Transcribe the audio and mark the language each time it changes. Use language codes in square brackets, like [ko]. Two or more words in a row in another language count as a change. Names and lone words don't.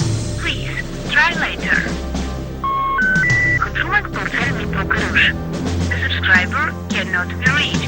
[en] Please try later. [hy] Խնդրում ենք փորձել մի փոքր ուշ. [en] The subscriber cannot be reached.